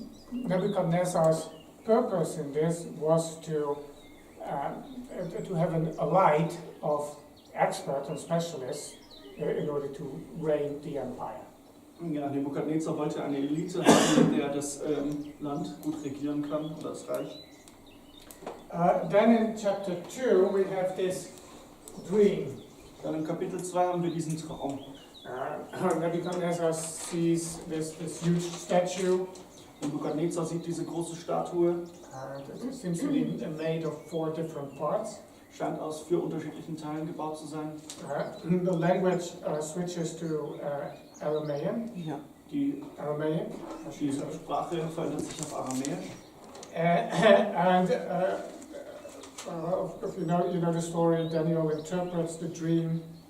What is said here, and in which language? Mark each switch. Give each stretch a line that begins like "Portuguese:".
English: Nebuchadnezzar's purpose in this was to have a light of experts and specialists in order to reign the empire.
German: Ja, Nebukadnezar wollte eine Elite haben, der das Land gut regieren kann, oder das Reich.
English: Then in chapter 2 we have this dream.
German: Dann im Kapitel 2 haben wir diesen Traum.
English: Nebuchadnezzar sees this huge statue.
German: Nebukadnezar sieht diese große Statue.
English: It seems to be made of 4 different parts.
German: Scheint aus 4 unterschiedlichen Teilen gebaut zu sein.
English: The language switches to Aramean.
German: Ja. Die Sprache verändert sich auf Aramäisch.
English: And if you know the story, Daniel interprets the dream.